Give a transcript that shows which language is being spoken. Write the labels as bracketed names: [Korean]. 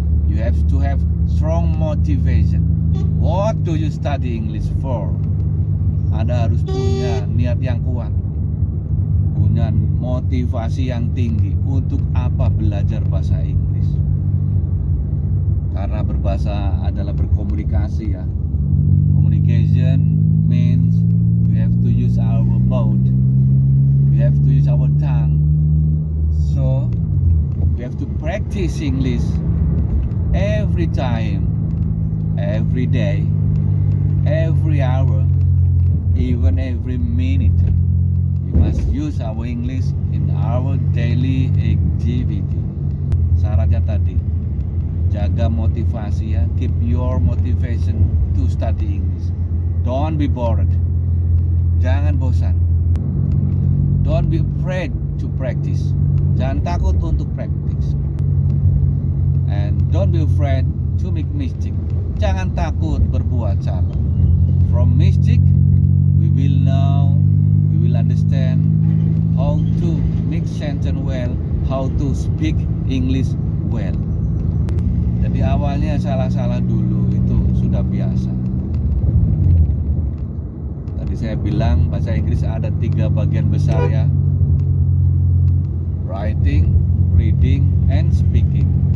[English] You have to have strong motivation. What do you study English for? [Indonesian] Anda harus punya niat yang kuat, punya motivasi yang tinggi. Untuk apa belajar bahasa Inggris? Karena berbahasa adalah berkomunikasi ya. [English] Communication means we have to use our mouth, we have to use our tongue. So we have to practice English every time, every day, every hour, even every minute. We must use our English in our daily activity. [Indonesian] Syaratnya tadi, jaga motivasi ya. [English] Keep your motivation to study English. Don't be bored. [Indonesian] Jangan bosan. [English] Don't be afraid to practice. [Indonesian] Jangan takut untuk practice. [English] And don't be afraid to make mistake. [Indonesian] Jangan takut berbuat salah. [English] From mistake, we will know, we will understand how to make sentence well, how to speak English well. [Indonesian] Jadi awalnya salah-salah dulu itu sudah biasa. Tadi saya bilang bahasa Inggris ada 3 bagian besar ya. [English] Writing, reading, and speaking.